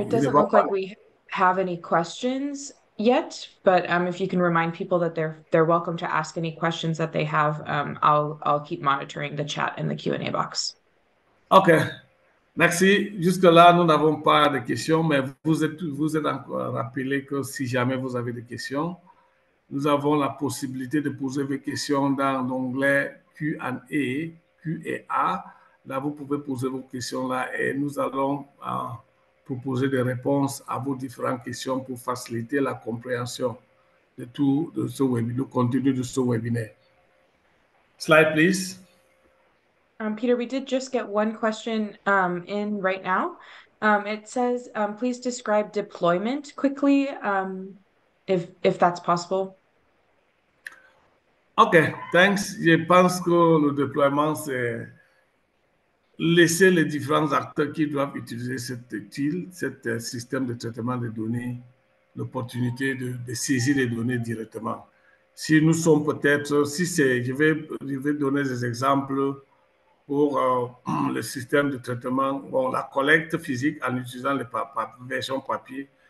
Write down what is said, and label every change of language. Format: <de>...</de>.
<en>it doesn't look like we have any questions yet, but if you can remind people that they're welcome to ask any questions that they have, I'll keep monitoring the chat and the Q&A box.</en> <fr>OK. Merci. Jusque-là, nous n'avons pas de questions, mais vous êtes encore rappelé que si jamais vous avez des questions, nous avons la possibilité de poser vos questions dans l'onglet Q&A, Q&A. Là, vous pouvez poser vos questions là et nous allons proposer des réponses à vos différentes questions pour faciliter la compréhension de tout de ce webinaire, du contenu de ce webinaire.</fr> <en>Slide, please. Peter, we did just get one question in right now. It says, please describe deployment quickly, if that's possible. OK, thanks.</en> <fr>Je pense que le déploiement, c'est laisser les différents acteurs qui doivent utiliser cet système de traitement des données, l'opportunité de saisir les données directement. Si nous sommes peut-être, je vais donner des exemples pour le système de traitement, bon, la collecte physique en utilisant les versions papier.</fr>